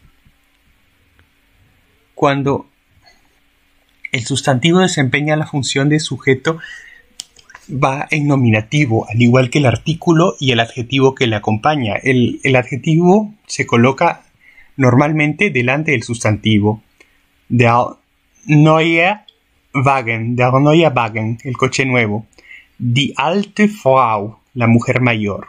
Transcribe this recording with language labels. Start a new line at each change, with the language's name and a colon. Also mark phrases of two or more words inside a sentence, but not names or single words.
Spanish: Cuando el sustantivo desempeña la función de sujeto, va en nominativo, al igual que el artículo y el adjetivo que le acompaña. El adjetivo se coloca normalmente delante del sustantivo.
German: Der neue Wagen,
Spanish: el coche nuevo.
German: Die alte Frau,
Spanish: la mujer mayor.